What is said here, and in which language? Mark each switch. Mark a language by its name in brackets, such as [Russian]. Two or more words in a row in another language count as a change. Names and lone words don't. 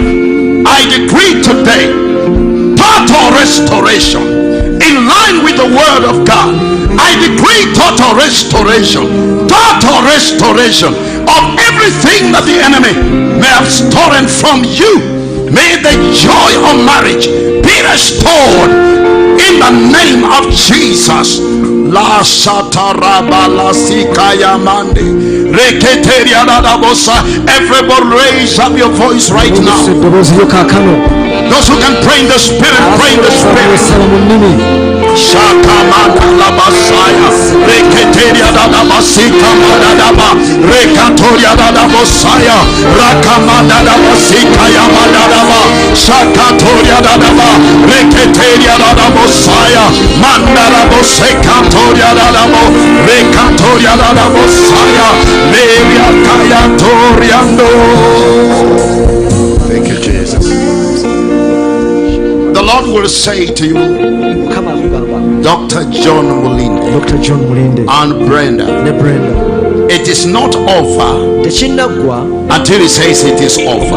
[English] I decree today total restoration in line with the word of God. I decree total restoration of everything that the enemy may have stolen from you. May the joy of marriage be restored in the name of Jesus. La shataraba la sikaya mande reketeria da bosa. Everybody raise up your voice right now. Those who can pray in the spirit, pray in the spirit. Shakamanda la basaya reketeria da basika madadaba rekatoria da bosaya rakamanda da basika ya madadaba shakatoria da reketeria da bosaya mandara boseka toria da mo rekatoria da bosaya meria kaya toriando. Thank you, Jesus. The Lord will say to you, Dr. John Mulinde and Brenda, it is not over until he says it is over.